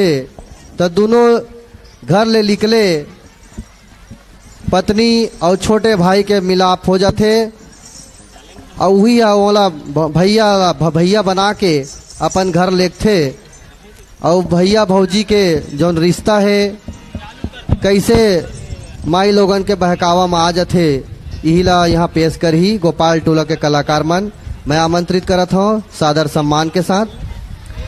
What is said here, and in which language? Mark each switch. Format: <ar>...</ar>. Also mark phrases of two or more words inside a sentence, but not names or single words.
<hne>तो दोनों घर ले निकले पत्नी और छोटे भाई के मिलाप हो जाते और वही ओला भैया बना के अपन घर लेते और भैया भौजी के जौन रिश्ता है कैसे माई लोगन के बहकावा में आ जाते। यही ला यहाँ पेश कर ही गोपाल टोला के कलाकार मन मैं आमंत्रित करत हूँ सादर सम्मान के साथ।</hne>